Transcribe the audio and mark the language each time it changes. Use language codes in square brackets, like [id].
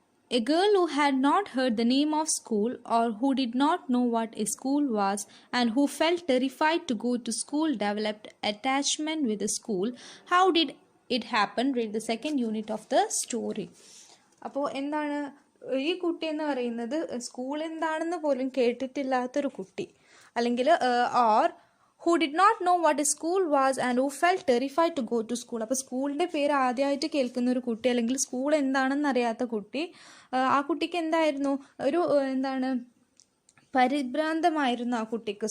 [en] A girl who had not heard the name of school, or who did not know what a school was, and who felt terrified to go to school, developed attachment with the school. How did it happen? Read the second unit of the story. [ml] അപ്പോൾ എന്താണ് ഈ കുട്ടി എന്ന് പറയുന്നത്? School എന്താണെന്ന് പോലും കേട്ടിട്ടില്ലാത്തൊരു കുട്ടി, അല്ലെങ്കിൽ [en] who did not know what a school was and who felt terrified to go to school. [ml] അപ്പോൾ സ്കൂളിൻ്റെ പേര് ആദ്യമായിട്ട് കേൾക്കുന്ന ഒരു കുട്ടി, അല്ലെങ്കിൽ സ്കൂൾ എന്താണെന്ന് അറിയാത്ത കുട്ടി, ആ കുട്ടിക്ക് എന്തായിരുന്നു, ഒരു എന്താണ്, പരിഭ്രാന്തമായിരുന്നു ആ കുട്ടിക്ക്.